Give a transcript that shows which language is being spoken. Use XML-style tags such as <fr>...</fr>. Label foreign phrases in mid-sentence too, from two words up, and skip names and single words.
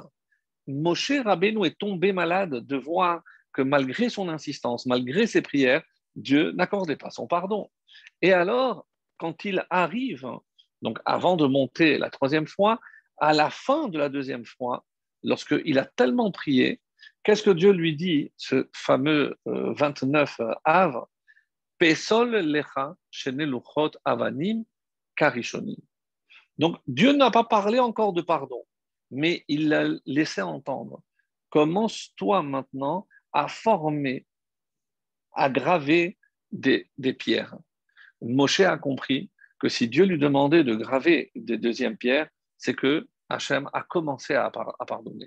<fr>Moshe Rabbeinu est tombé malade de voir que malgré son insistance, malgré ses prières, Dieu n'accordait pas son pardon. Et alors, quand il arrive, donc avant de monter la troisième fois, à la fin de la deuxième fois, lorsqu'il a tellement prié, qu'est-ce que Dieu lui dit, ce fameux 29 Av,</fr> <he>פסל לך שני לוחות אבנים כראשונים.</he> <fr>Donc, Dieu n'a pas parlé encore de pardon, mais il l'a laissé entendre. Commence-toi maintenant à former, à graver des pierres. Moshe a compris que si Dieu lui demandait de graver des deuxièmes pierres, c'est que Hachem a commencé à pardonner.</fr>